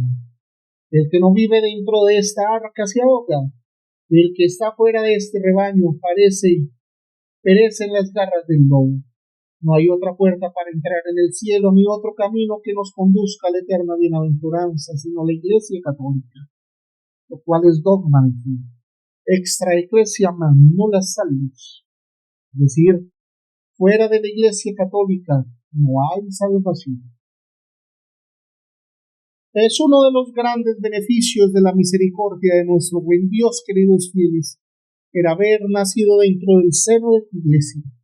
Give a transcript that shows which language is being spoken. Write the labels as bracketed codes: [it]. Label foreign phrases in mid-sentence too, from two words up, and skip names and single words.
[es] El que no vive dentro de esta arca se ahoga, el que está fuera de este rebaño perece en las garras del lobo. No hay otra puerta para entrar en el cielo, ni otro camino que nos conduzca a la eterna bienaventuranza, sino la Iglesia Católica, lo cual es dogma de fe. [la] Extra ecclesiam nulla salus. [es] Es decir, fuera de la Iglesia Católica no hay salvación. Es uno de los grandes beneficios de la misericordia de nuestro buen Dios, queridos fieles, el haber nacido dentro del seno de tu Iglesia.